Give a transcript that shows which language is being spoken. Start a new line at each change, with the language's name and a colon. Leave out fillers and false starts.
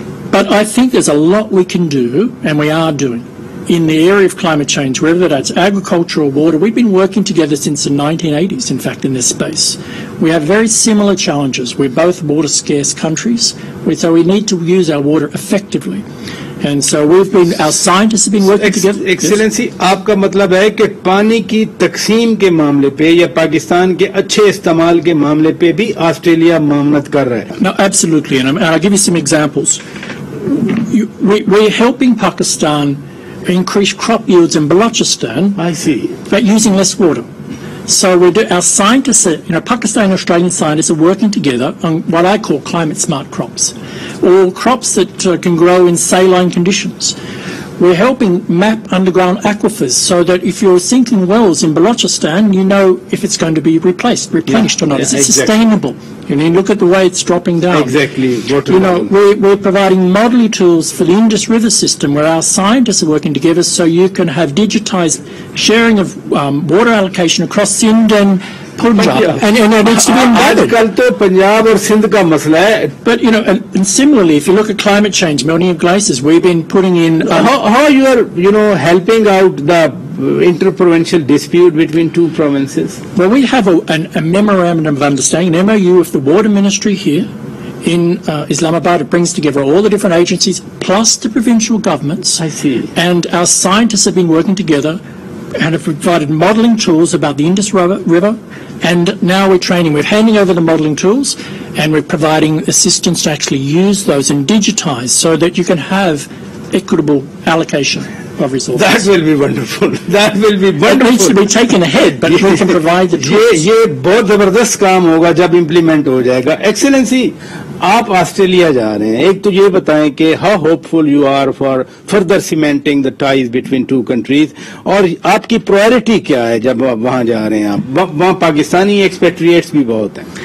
English: But I think there's a lot we can do, and we are doing, in the area of climate change, whether that's agriculture or water. We've been working together since the 1980s, in fact, in this space. We have very similar challenges. We're both water-scarce countries, so we need to use our water effectively. And so our scientists have been working together.
Urdu: Excellency آپ کا مطلب ہے کہ پانی کی تقسیم کے معاملے پہ یا پاکستان کے اچھے استعمال کے معاملے پہ بھی آسٹریلیا معاونت کر رہا ہے؟
English: No, absolutely. And I'll give you some examples. We're helping Pakistan increase crop yields in Balochistan. I see. But using less water. So our scientists, Pakistani and Australian scientists are working together on what I call climate smart crops, or crops that can grow in saline conditions. We're helping map underground aquifers so that if you're sinking wells in Balochistan, you know if it's going to be replenished or not. Is it sustainable? You look at the way it's dropping down. Exactly. We're providing modelling tools for the Indus River system where our scientists are working together so you can have digitized sharing of water allocation across Sindh and Punjab. And it needs to be embedded.
Urdu: آج کل تو پنجاب اور سندھ کا مسئلہ ہے.
English: But, and similarly, if you look at climate change, melting of glaciers, we've been putting in... How you are, helping out the interprovincial dispute between two provinces? Well, we have a memorandum of understanding, an MOU with the Water Ministry here in Islamabad. It brings together all the different agencies, plus the provincial governments. I see. And our scientists have been working together and have provided modelling tools about the Indus River. And now we're training. We're handing over the modelling tools and we're providing assistance to actually use those and digitise so that you can have equitable allocation of resources. That will be wonderful. That will be wonderful. It needs to be taken ahead, but we can provide the tools.
Urdu: یہ بہت زبردست کام ہوگا جب implement ہو جائے گا. Excellency, آپ Australia جا رہے ہیں, ایک تو یہ بتائیں کہ
English: how hopeful you are for further cementing the ties between two countries,
Urdu: اور آپ کی پرائرٹی کیا ہے جب آپ وہاں جا رہے ہیں؟ آپ وہاں پاکستانی ایکسپیٹریٹس بھی بہت ہیں.